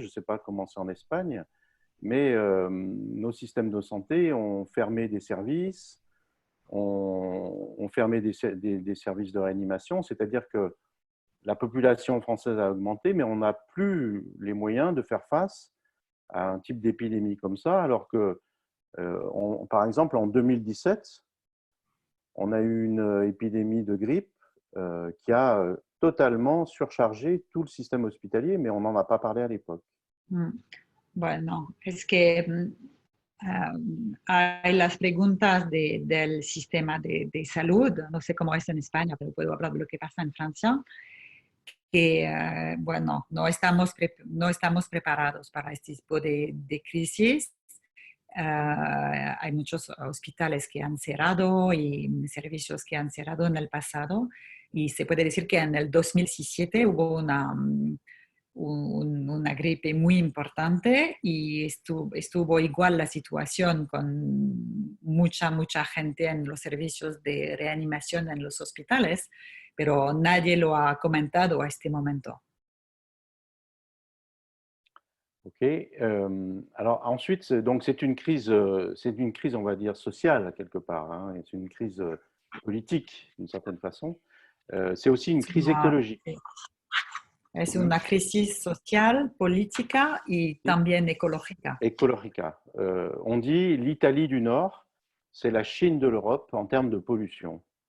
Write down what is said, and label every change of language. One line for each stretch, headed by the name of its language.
French: Je ne sais pas comment c'est en Espagne, mais nos systèmes de santé ont fermé des services, ont fermé des services de réanimation, c'est-à-dire que la population française a augmenté, mais on n'a plus les moyens de faire face à un type d'épidémie comme ça, alors que, par exemple, en 2017, on a eu une épidémie de grippe qui a totalement surchargé tout le système hospitalier, mais on n'en a pas parlé à l'époque.
Spanish: Bueno, es que hay las preguntas del sistema de salud, no sé cómo es en España, pero puedo hablar de lo que pasa en Francia, que, bueno, no estamos preparados para este tipo de crisis. Hay muchos hospitales que han cerrado y servicios que han cerrado en el pasado, y se puede decir que en el 2017 hubo una gripe muy importante y estuvo igual la situación con mucha gente en los servicios de reanimación en los hospitales, pero nadie lo ha comentado a este momento. Ok.
French: Alors ensuite, donc c'est une crise, on va dire sociale quelque part. Hein, et c'est une crise politique d'une certaine façon. C'est aussi une crise écologique.
Spanish: Es una crisis social, política y también ecológica. Écologica.
French: On dit l'Italie du Nord, c'est la Chine de l'Europe en termes de pollution.